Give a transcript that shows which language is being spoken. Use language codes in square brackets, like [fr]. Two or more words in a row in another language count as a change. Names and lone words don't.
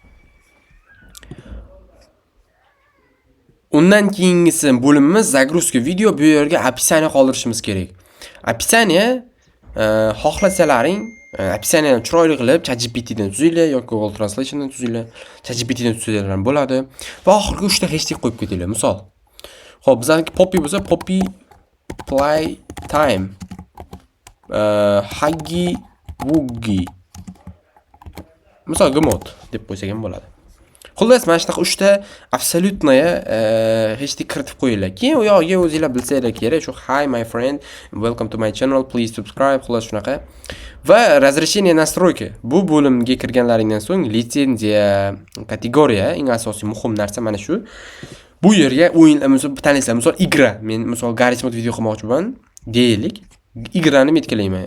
[uz] Undan keyingisi bo'limimiz [ru] загрузка video. [uz] Bu yerga описание qoldirishimiz kerak. Описание xohlasalaring описаниeni chiroyli qilib ChatGPT dan tuzinglar yoki Google Translation dan tuzinglar. ChatGPT dan tuzinglar ham bo'ladi. Va oxirgi 3 ta hashtag qo'yib ketinglar. Misol. Xo'p, bizaniki Poppy bo'lsa Poppy play time. Huggy Wuggy. Misol Gmod deb qo'ysak ham bo'ladi. Xullas, mana shunaqa 3 ta absolyutnoya hashtag kiritib qo'yinglar. Keyin u yoqga o'zingizlar bilsanglar kerak. Shu [en] hi my friend, welcome to my channel, please subscribe. [uz] Xullas shunaqa. Va [ru] разрешение настройки. [uz] Bu bo'limga kirganlaringdan so'ng litsenziya, kategoriya, eng asosiy muhim narsa mana shu. Bu yerga o'yinlar tanlaysizlar. Misol igra. Men misol Garry's Mod video qilmoqchiman deylik. Igrani metkalayman.